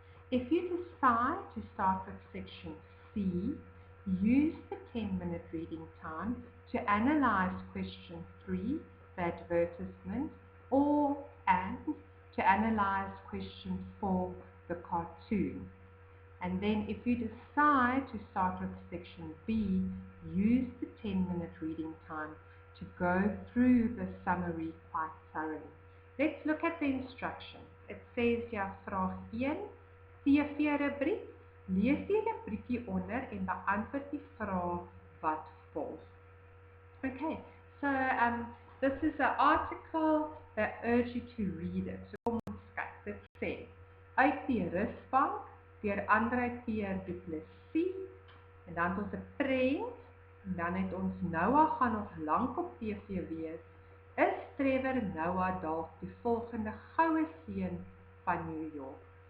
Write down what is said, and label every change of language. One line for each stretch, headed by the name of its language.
English: If you decide to start with section C, use the 10-minute reading time to analyze question 3, the advertisement, and to analyze question 4, the cartoon. And then if you decide to start with section B, use the 10-minute reading time to go through the summary quite thoroughly. Let's look at the instruction. It says here,
Afrikaans: vraag 1, TV-rubriek, lees die rubriekie onder en beantwoord die vraag wat volg.
English: Okay, so this is an article that urges you to read it.
Afrikaans: So kom ons kyk, dit sê, uit die rusbank, deur André Pierre du Plessis, en dan het ons 'n prent, en dan het ons Noah gaan nog lank op TV wees, is Trevor Noah dalk die volgende goue seun van New York.